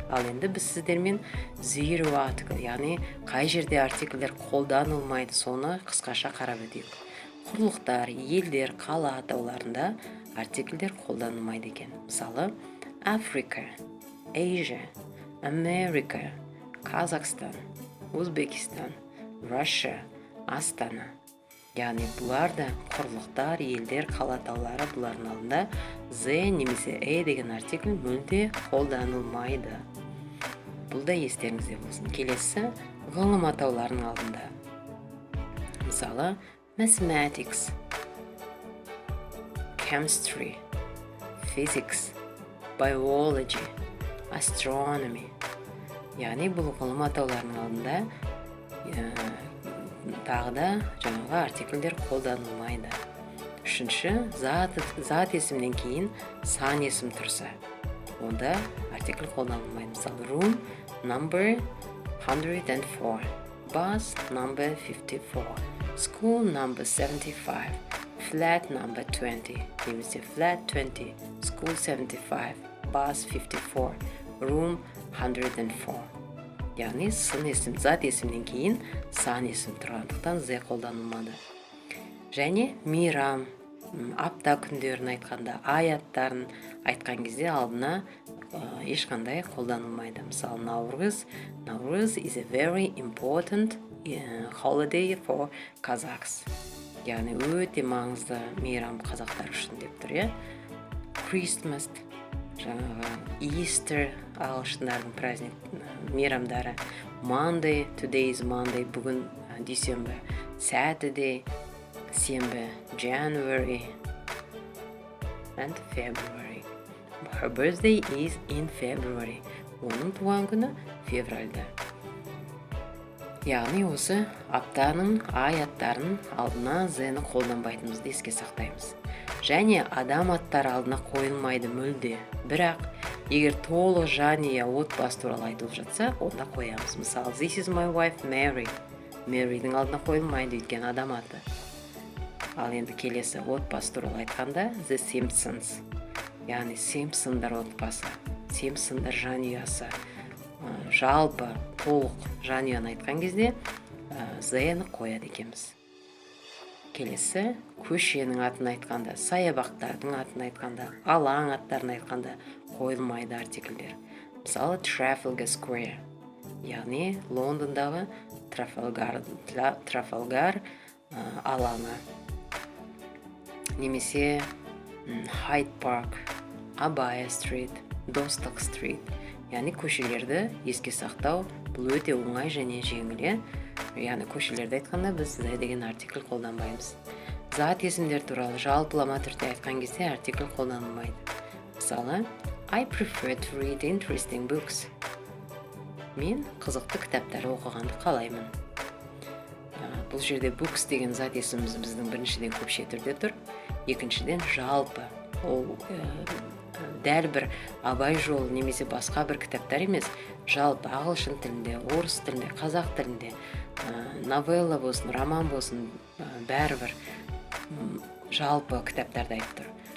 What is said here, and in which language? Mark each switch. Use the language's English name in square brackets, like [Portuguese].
[Kazakh] Ал енді біз сіздермен zero article, яғни қай жерде артикльдер қолданылмайды, соны қысқаша қарап өтейік. Құрлықтар, елдер, қала атауларында артикльдер қолданылмайды екен. Мысалы, Africa, Asia, America, Қазақстан, Өзбекистан, Russia, Астана. Яғни бұларда құрлықтар, елдер, қала атаулары бұлардың алдында the немесе деген артикль мүлде қолданылмайды. Бұл да естеріңізде болсын. Келесі ғылым атауларының алдында. [English] Мысалы, mathematics, chemistry, physics, biology, astronomy. [Kazakh] Яғни бұл ғылым атауларының алдында тағы да жаңағы артикльдер қолданылмайды. Үшінші, зат есімнен кейін сан есім тұрса, онда артикль қолданылмайды. [English] Мысалы, room number 104, bus number 54, school number 75, flat number 20, немесе flat 20, school 75, bus 54, room 104. [Kazakh] Яғни сын есім, зат есімнен кейін сан есім тұрғандықтан the қолданылмады. Және мейрам, апта күндерін айтқанда, ай аттарын айтқан кезде алдына ешқандай қолданылмайды. [English] Мысалы, Наурыз is a very important holiday for Kazakhs. [Kazakh] Яғни өте маңызды мейрам қазақтар үшін деп тұр. Christmas, жаңағы Easter, ағылшындардың праздник мейрамдары. [English] Monday, today is Monday, [Kazakh] бүгін дүйсенбі. [English] Saturday, [Kazakh] сенбі. [English] January and February. Her birthday is in February. [Kazakh] Оның туған күні февральда. Яғни осы аптаның ай аттарын алдына the-ні қолданбайтынымызды еске сақтаймыз. Және адам аттары алдына қойылмайды мүлде. Бірақ егер толық жанұя отбасы туралы айтылып жатса, онда қоямыз. [English] Мысалы, this is my wife Mary. [Kazakh] Maryдің алдына қойылмайды, өйткені адам аты. Ал енді келесі отбасы туралы айтқанда The Simpsons. Яғни Симпсондар отбасы, Симпсондар жанұясы. Жалпы толық жанұяны айтқан кезде the-ні қояды екенбіз. Келесі көшенің атын айтқанда, саябақтардың атын айтқанда, алаң аттарын айтқанда қойылмайды артикльдер. Мысалы, Trafalgar Square, яғни Лондондағы Трафалгар алаңы. Немесе Hyde Park, Abaya Street, Достық Street. Яғни көшелерді еске сақтау бұл өте оңай және жеңіл. Яғни көшелерді айтқанда біз the деген артикль қолданбаймыз. Зат есімдер туралы жалпылама түрде айтқан кезде артикль қолданылмайды. [English] Мысалы, I prefer to read interesting books. [Kazakh] Мен қызықты кітаптар оқығанды қалаймын. Бұл жерде books деген зат есіміміз біздің біріншіден көпше түрде тұр. Екіншіден жалпы. Ол дәл бір Абай жолы немесе басқа бір кітаптар емес, жалпы ағылшын тілінде, орыс тілінде, қазақ тілінде, новелла болсын, роман болсын, бәрібір жалпы кітаптарды айтып тұр.